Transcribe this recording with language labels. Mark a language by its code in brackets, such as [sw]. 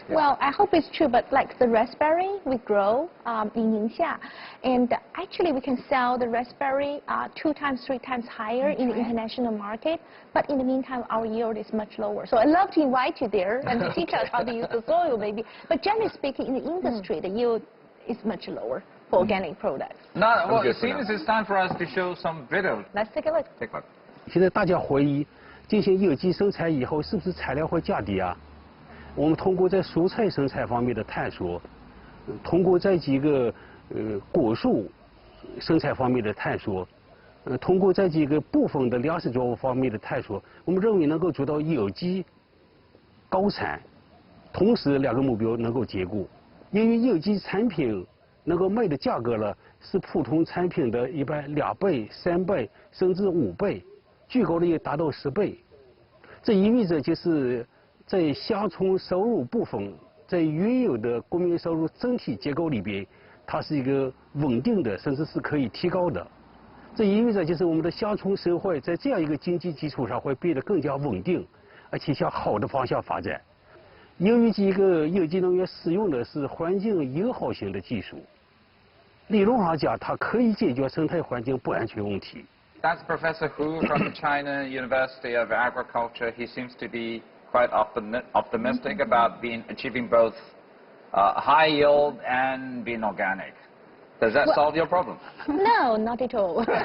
[en] Well, I hope it's true, but like the raspberry we grow in Ningxia, and actually we can sell the raspberry 2 times, 3 times higher in the international market, but in the meantime our yield is much lower. So I'd love to invite you there and to teach us how to use the soil maybe. But generally speaking, in the industry, the yield is much lower for organic products. Now, well, it seems it's time for us to show some video. Let's take a look. Take a look. [zh] 现在大家怀疑进行有机生产以后，是不是产量会降低啊？我们通过在蔬菜生产方面的探索，通过在几个果树生产方面的探索，通过在几个部分的粮食作物方面的探索，我们认为能够做到有机高产，同时2个目标能够兼顾。因为有机产品能够卖的价格呢，是普通产品的一般2倍、3倍甚至5倍。最高的也达到10倍，这意味着就是在乡村收入部分，在原有的国民收入整体结构里边，它是一个稳定的，甚至是可以提高的。这意味着就是我们的乡村社会在这样一个经济基础上会变得更加稳定，而且向好的方向发展。由于这个有机农业使用的是环境友好型的技术，理论上讲，它可以解决生态环境不安全问题。 [en] That's Professor Hu from the China University of Agriculture. He seems to be quite optimistic about achieving both high yield and being organic. Does that solve your problem? No, not at all.